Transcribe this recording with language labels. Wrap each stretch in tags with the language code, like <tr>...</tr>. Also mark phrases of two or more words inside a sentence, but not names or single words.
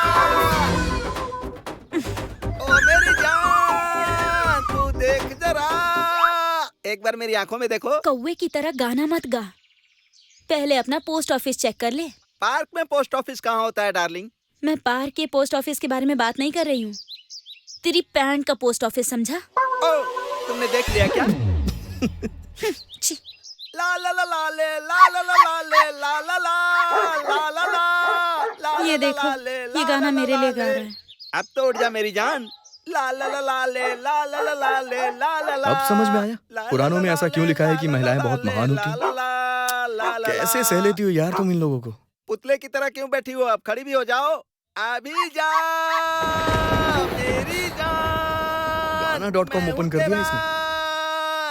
<hi>ओ मेरी जान तू देख जरा, एक बार मेरी आंखों में देखो। कौवे की तरह गाना मत गा, पहले अपना</hi> <en>post office</en> <hi>चेक कर ले। पार्क में</hi> <en>post office</en> <hi>कहाँ होता है डार्लिंग? मैं पार्क के</hi> <en>post office</en> <hi>के बारे में बात नहीं कर रही हूँ, तेरी पैंट का</hi> <en>post office</en> <hi>समझा? ओ, तुमने देख लिया क्या? छी। ला ला ला ला ले ला ला ला ला ले ला ला ला ला ला ला। ये देखो ये गाना मेरे लिए गा रहा है। अब तो उठ जा मेरी जान। ला ला ला ला ले ला ला ला ला ले ला ला ला। अब समझ में आया पुरानों में ऐसा क्यों लिखा है कि महिलाएं बहुत महान होती हैं। कैसे सह लेती हो यार तुम इन लोगों को? पुतले की तरह क्यों बैठी हो? अब खड़ी भी हो जाओ। अभी जा मेरी जान। गाना.com ओपन कर दिया इसने।</hi>